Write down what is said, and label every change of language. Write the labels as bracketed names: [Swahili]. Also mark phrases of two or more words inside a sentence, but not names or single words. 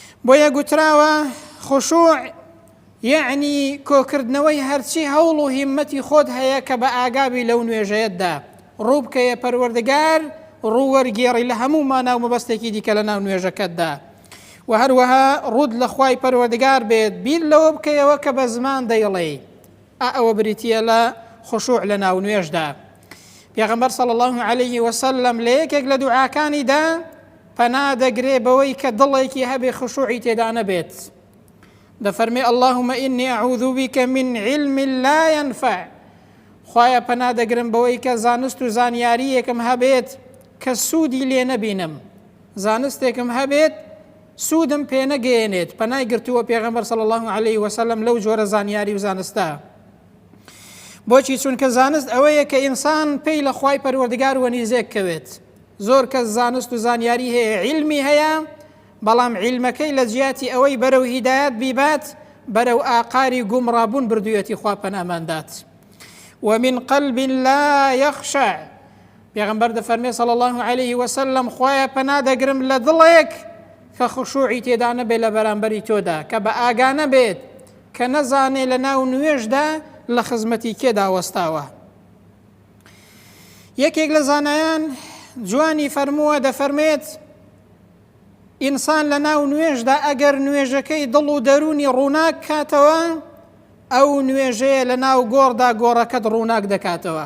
[Central Kurdish] بۆیە گوتراوە خشوع یعنی کۆکردنەوەی هەرچی هەوڵ و هیممەتی خۆت هەیە کە بە ئاگابی لەو نوێژەیەتدا ڕوو بکەیە پەروەردگار ڕوووەرگێڕی لە هەموو ماناو مەبەستێکی دیکە لە ناو نوێژەکەتدا و هەروەها ڕوود لە خوای پەروەردگار بێت بیر لەوە بکەیەوە کە بە زمان دەیڵێ ئەوە بریتیە لە خشوع لە ناو نوێژدا. پێغەمبەر [Arabic] صلی الله عليه وسلم [Central Kurdish] لە یەکێک لە دوعاکانیدا پەنا دەگرێ بەوەی کە دڵێکی هەبێ خشوعی تێدا نەبێت. [Arabic] دەفەرمێ اللهم إني أعوذ بك من علم لا ينفع. [Central Kurdish] خوایە پەنا دەگرم بەوەی کە زانست و زانیاریەکم هەبێت کە سوودی لێ نەبینم، زانستێکم هەبێت سوودم پێ نەگەێنێت. پەنای گرتووە پێغەمبەر [Arabic] صلی الله عليه وسلم [Central Kurdish] لەو جۆرە زانیاری و زانستە. بۆچی؟ چونکە زانست ئەوەیە کە ئینسان پێی لە خوای پەروەردگار وەنیزێک کەوێت. زۆر کەس زانست و زانیاری هەیە، عیلمی هەیە، بەڵام عیلمەکەی لە جیاتی ئەوەی بەرەو هیدایەت بیبات بەرەو ئاقاری گومڕابوون بردوویەتی خوا پەناماندات. [Arabic] ومن قلب لا يخشع. [Central Kurdish] پێغەمبەر دەفەرمێ [Arabic] صلی الله عليه وسلم [Central Kurdish] خوایە پەنا دەگرم لە دڵێک کە خشوعی تێدا نەبێت لە بەرامبەری تۆدا، کە بە ئاگا نەبێت، کە نەزانێ لە ناو نوێژدا لە خزمەتی کێدا وەستاوە. یەکێک لە زانایان جوانی فەرمووە، دەفەرمێت ئینسان لە ناو نوێژدا ئەگەر نوێژەکەی دڵ و دەرونی ڕووناک کاتەوە ئەو نوێژەیە لە ناو گۆڕدا گۆڕەکەت ڕووناک دەکاتەوە.